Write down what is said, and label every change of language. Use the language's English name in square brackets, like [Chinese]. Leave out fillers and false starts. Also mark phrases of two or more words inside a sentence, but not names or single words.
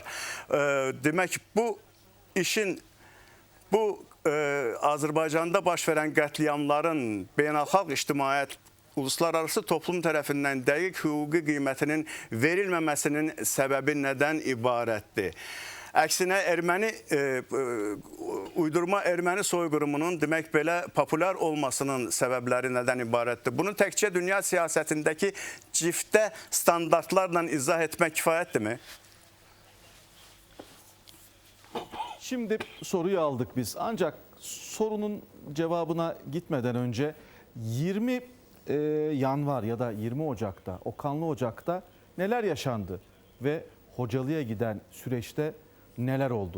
[Azerbaijani] Demək, bu işin, bu Azərbaycanda baş verən qətliamların beynəlxalq ictimaiyyət, [Turkish] uluslararası toplum [Azerbaijani] tərəfindən dəqiq hüquqi qiymətinin verilməməsinin səbəbi nədən ibarətdir? Əksinə uydurma erməni soyqırımının demək belə populyar olmasının səbəbləri nədən ibarətdir? Bunu təkcə dünya siyasətindəki ciftə standartlarla izah etmək kifayətdirmi? [Turkish] Şimdi soruyu aldık biz. Ancak sorunun cevabına gitmeden önce 20 yanvar ya da 20 Ocak'ta, o kanlı Ocak'ta neler yaşandı ve Hocalı'ya giden süreçte neler oldu?